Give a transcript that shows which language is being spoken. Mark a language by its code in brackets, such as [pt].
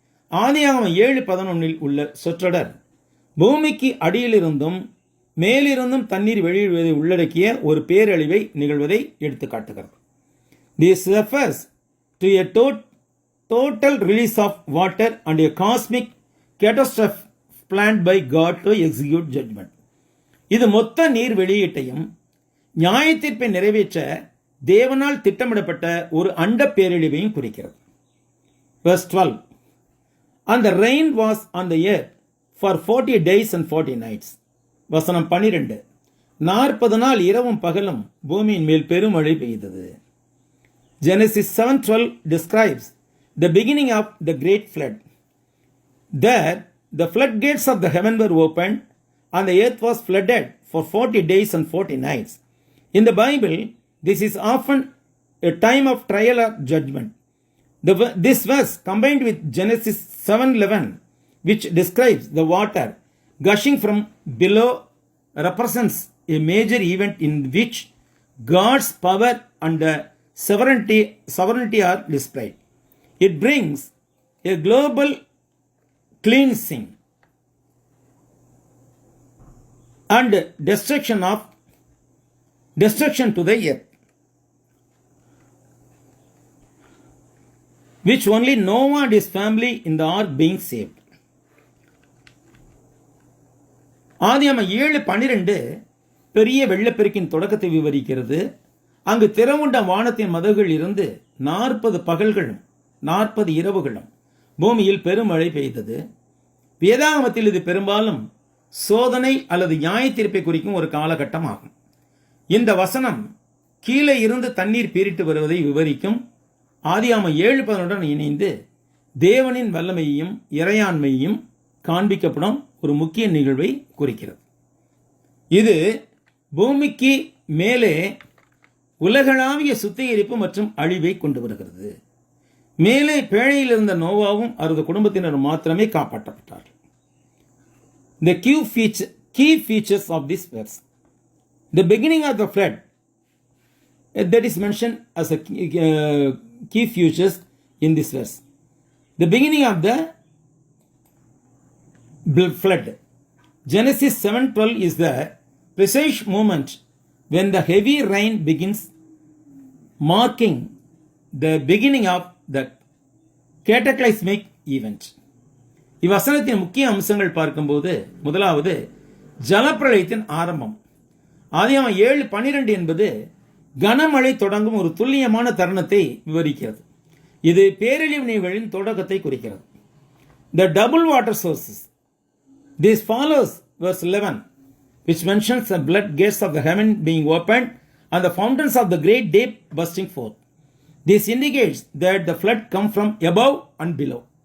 [ta] ஆதியாகமம் 7:11 உள்ள சொற்றொடர் பூமிக்கு அடியிலிருந்தும் மேலிருந்தும் தண்ணீர் வெளியிடுவதை உள்ளடக்கிய ஒரு பேரழிவை நிகழ்வதை எடுத்துக்காட்டுகிறது. [en] This refers to a total release of water and a cosmic catastrophe planned by God to execute judgment. [ta] இது மொத்த நீர் வெளியீட்டையும் நியாயத்தீர்ப்பை நிறைவேற்ற தேவனால் திட்டமிடப்பட்ட ஒரு அண்ட பேரழிவையும் குறிக்கிறது. [en] Verse 12. And the rain was on the earth for 40 days and 40 nights. வசனம் 12. 40 நாள் இரவும் பகலும் பூமியின் மேல் பெருமழை பெய்தது. Genesis 7:12 describes the beginning of the great flood. There, the floodgates of the heaven were opened and the earth was flooded for 40 days and 40 nights. In the Bible, this is often a time of trial or judgment. This verse combined with Genesis 7:11, which describes the water gushing from below, represents a major event in which God's power and sovereignty are displayed. It brings a global cleansing and destruction to the earth, which only Noah and his family in the ark being saved. [ta] ஆதியாகமம் 7:12 பெரிய வெள்ளப்பெருக்கின் தொடக்கத்தை விவரிக்கிறது. அங்கு திறவுண்ட வானத்தின் மதகுகள் இருந்து 40 பகல்களும் 40 இரவுகளும் பூமியில் பெருமழை பெய்தது. வேதாகமத்தில் இது பெரும்பாலும் சோதனை அல்லது நியாயத்தீர்ப்பை குறிக்கும் ஒரு காலகட்டம் ஆகும். இந்த வசனம் கீழே இருந்து தண்ணீர் பீரிட்டு வருவதை விவரிக்கும். ஆதியாகமம் 7:11 இணைந்து தேவனின் வல்லமையையும் இறையாண்மையையும் காண்பிக்கப்படும் ஒரு முக்கிய நிகழ்வை குறிக்கிறது. இது பூமிக்கு மேலே உலகளாவிய சுத்திகரிப்பு மற்றும் அழிவை கொண்டு வருகிறது. மேலே பேழையில் இருந்த நோவாவும் அவரது குடும்பத்தினரும் மாத்திரமே காப்பாற்றப்பட்டார்கள். [en] The key features of this verse. The beginning of the flood that is mentioned as a key features in this verse. The beginning of the flood. Genesis 7:12 is the precise moment when the heavy rain begins, marking the beginning of the cataclysmic event. [ta] இவ்வசனத்தின் முக்கிய அம்சங்கள் பார்க்கும்போது முதலாவது ஜலப்பிரளயத்தின் ஆரம்பம். ஆதியாகமம் 7:12 என்பது கனமழை தொடங்கும் ஒரு துல்லியமான தருணத்தை விவரிக்கிறது. இது பேரழிவு நிகழ்வின் தொடக்கத்தை குறிக்கிறது. [en] The double water sources. This follows verse 11, which mentions the blood gates of the heaven being opened and the fountains of the great deep bursting forth. This indicates that the flood come from above and below.